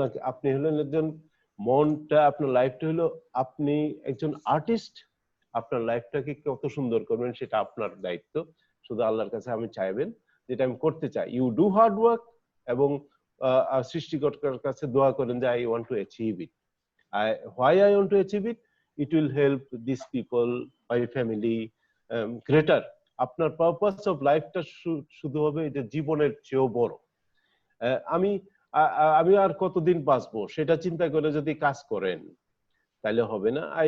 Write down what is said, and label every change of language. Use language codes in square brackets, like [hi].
[bn] আপনি হলেন একজন, মনটা, আপনার লাইফটা হলো, আপনি একজন আর্টিস্ট। আপনার লাইফটাকে কত সুন্দর করবেন সেটা আপনার দায়িত্ব। শুধু আল্লাহর কাছে আমি চাইবেন যেটা আমি করতে চাই। [en] you do hard work, [bn] এবং সৃষ্টিকর্তার কাছে দোয়া করেন যে [en] I want to achieve it. Why I want to achieve it? It will help these people, my family, greater. [bn] আপনার পারপাস অফ লাইফটা শুধু হবে এটা জীবনের চেয়েও বড়। আমি আর কতদিন বাঁচবো সেটা চিন্তা করে যদি কাজ করেন তাহলে হবে না।